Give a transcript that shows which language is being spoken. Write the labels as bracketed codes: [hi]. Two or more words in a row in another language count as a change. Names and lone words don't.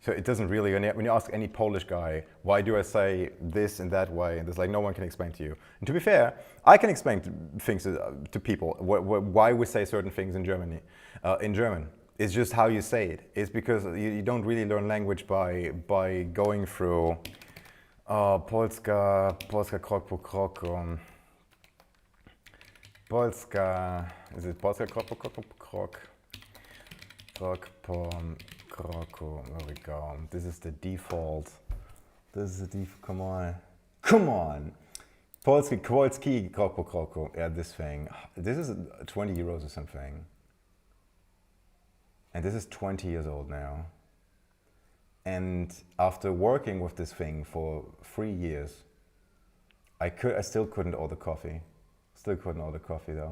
[en] So it doesn't really, when you ask any Polish guy, why do I say this and that way? And there's like, no one can explain to you. And to be fair, I can explain things to people, why we say certain things in German. It's just how you say it. It's because you don't really learn language by going through [pl] Polska krok po krok. [en] Polska, is it [pl] Polska krok po krok? Krok po kroku, [en] there we go. This is the default. Come on. Come on! [pl] Polski krok po kroku. [en] Yeah, this thing. This is 20 euros or something. And this is 20 years old now. And after working with this thing for 3 years, I still couldn't order coffee. Still couldn't order coffee though.